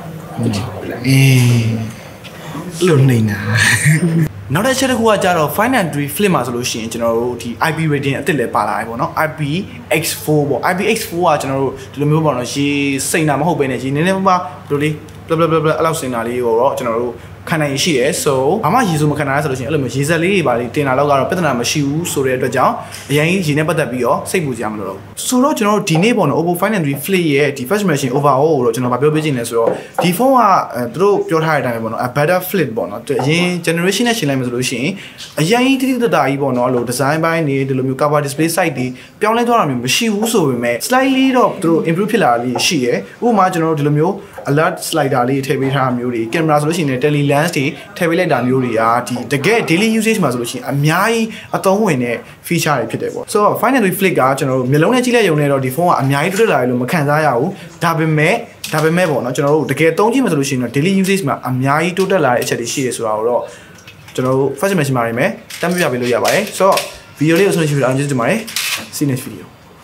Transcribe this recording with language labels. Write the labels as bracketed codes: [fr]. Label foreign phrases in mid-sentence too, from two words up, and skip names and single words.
[my] လို့နေတာနောက်တစ်ချက်တစ်ခုကကြတော့ [en] finance flip [my] မှာဆိုလို့ရှိရင်ကျွန်တော်တို့ဒီ [en] IP rating [my] အသစ်လည်းပါလာတယ်ပေါ့နော် IPX4 ပေါ့ IPX4 ကကျွန်တော်တို့ဒီလိုမျိုးပေါ့နော်ရေစိန်တာမဟုတ်ဘဲနဲ့ရေနည်းနည်းပါးဒီလိုလေး [en] blah blah blah [my] အဲ့လောက်စိန်တာလေးကိုတော့ကျွန်တော်တို့ခံနိုင်ရှိတယ်ဆိုဘာမှရေစိုးမခံနိုင်ရဆိုလို့ရှိရင်အဲ့လိုမျိုးရေစ က်လေးတွေပါလေးတင်တာတော့ကတော့ပြဿနာမရှိဘူးဆိုတဲ့အတွက်ကြောင့်အရင်ရေနဲ့ပတ်သက်ပြီးတော့စိတ်ပူကြမလို့တော့ဆိုတော့ကျွန်တော်တို့ဒီနေ့ပေါ့နော် OPPO Find and Flip ရဲ့ဒီ [en] first generation overall [my] ကိုတော့ကျွန်တော်ဗာပြောပေးခြင်းလဲဆိုတော့ဒီဖုန်းကသူ တို့ပြောထားတဲ့အတိုင်းပဲပေါ့နော် [en] a better flip [my] ပေါ့နော်အရင် generation နဲ့ရှင်းလိုက်မှဆိုလို့ရှိရင်အရင်တိတိတတာကြီးပေါ့နော်အဲ့လို design ဘိုင်းတွေဒီလိုမျိုး [en] cover display site [my] တွေပြောင်းလဲ သွားတာမျိုးမရှိဘူးဆိုပေမဲ့ slightly တော့သူတို့ improve ဖြစ်လာတာလေးရှိရယ်ဥပမာကျွန်တော်တို့ဒီလိုမျိုး [en] alert slider [my] လေးထည့်ပေးထား တာမျိုးတွေ camera ဆိုလို့ရှိရင် [en] tele lens [my] တွေထည့်ပေးလိုက်တာမျိုးတွေကဒီတကယ် [en] daily usage [my] မှာဆိုလို့ရှိရင်အများကြီးအသုံးဝင်တဲ့ feature တွေဖြစ်တယ်ပေါ့ဆိုတော့ finally flip ကကျွန်တော်တို့မျိုးလုံးနဲ့ကြည့်လိုက်ရုံနဲ့တော့ဒီဖုန်းကအများကြီးတိုးတက်လာတယ်လို့မခံစားရဘူးဒါပေမဲ့ပေါ့နော်ကျွန်တော်တို့တကယ်သုံးကြည့်မှဆိုလို့ရှိရင်တော့ [en] daily usage [my] မှာအများကြီးတိုးတက်လာတဲ့အချက်တွေရှိတယ်ဆိုတာကိုတော့ကျွန်တော်တို့ [en] first generation [my] မှာနေမယ်တမ်းပြပေးလို့ရပါတယ်ဆိုတော့ video လေးကိုဆုံးဖြတ်ပြီးတော့ကျေးဇူးတင်ပါတယ် [en] see you next video